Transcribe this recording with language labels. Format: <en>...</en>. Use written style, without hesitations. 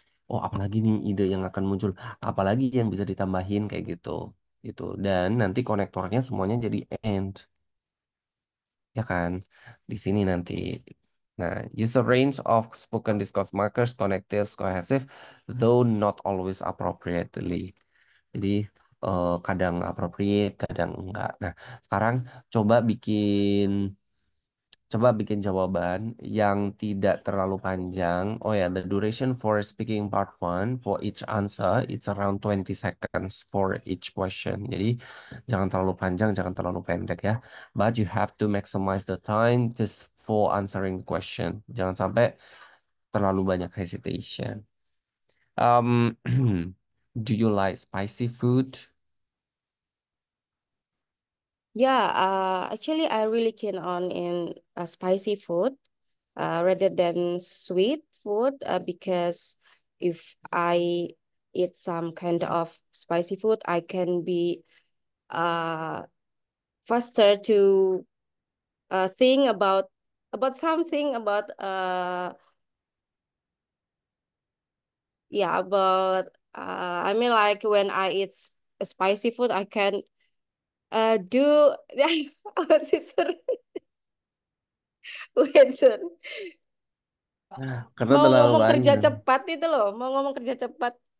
<id>Oh, apalagi nih ide yang akan muncul, apalagi yang bisa ditambahin kayak gitu. Gitu. Dan nanti konektornya semuanya jadi and, ya kan? Di sini nanti.</id> <en>Nah, use a range of spoken discourse markers, connectives, cohesive, though not always appropriately.</en> <id>Jadi kadang appropriate, kadang enggak. Nah, sekarang coba bikin Coba bikin jawaban yang tidak terlalu panjang.</id> <en>Oh ya, the duration for speaking part one for each answer it's around 20 seconds for each question.</en> <id>Jadi jangan terlalu panjang, jangan terlalu pendek ya.</id> <en>But you have to maximize the time just for answering the question.</en> <id>Jangan sampai terlalu banyak hesitation.</id> <en>Um, do you like spicy food? yeah. Actually, I really keen on in spicy food rather than sweet food because if I eat some kind of spicy food, I can be uh faster to think about something about yeah about I mean like when I eat spicy food I can do</en> <id>apa sih</id> <en>sir wait sir</en> <id>Karena mau terlalu ngomong kerja panjang. cepat itu loh mau ngomong kerja cepat</id>